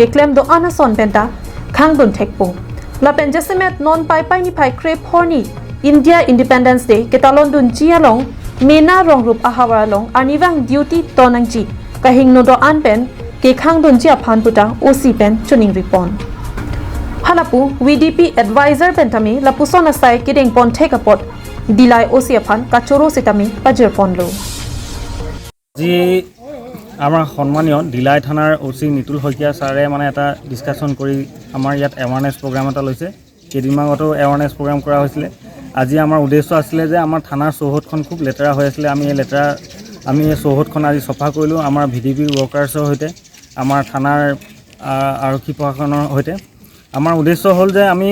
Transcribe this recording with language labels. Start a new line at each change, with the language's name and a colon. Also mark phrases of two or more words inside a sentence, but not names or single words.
Karbi: claim do anason penta khang dun thekpo la pen jasemet non pai ni phai crep horni India Independence Day ke talon dun chia long mena rong rup ahawara long aniwang duty tonangchi ka hingno do an pen ke khang dun chia phan puta OC pen chuning ripon halapu VDP advisor pentami lapuson asai kedeng pon thekapot Dilai OC aphan kachoro sitami pajir ponlo
Assamese: ji আমাৰ সন্মানীয় দিলাই থানাৰ OC নিতুল শইকীয়া ছাৰে মানে এটা ডিসকাশন কৰি আমাৰ ইয়াত
English: awareness program
Assamese: এটা লৈছে কেদিনমানতো
English: awareness program
Assamese: কৰা হৈছিল আজি আমাৰ উদ্দেশ্য আছিল যে আমাৰ থানাৰ চৌহদখন খুব লেতেৰা হৈ আছিল আমি এই চৌহদখন আজি সফা কৰিলো আমাৰ VDP ওয়াৰ্কাৰ্ছৰ হৈতে আমাৰ থানাৰ আৰক্ষী প্ৰশাসনৰ হৈতে আমাৰ উদ্দেশ্য হ'ল যে আমি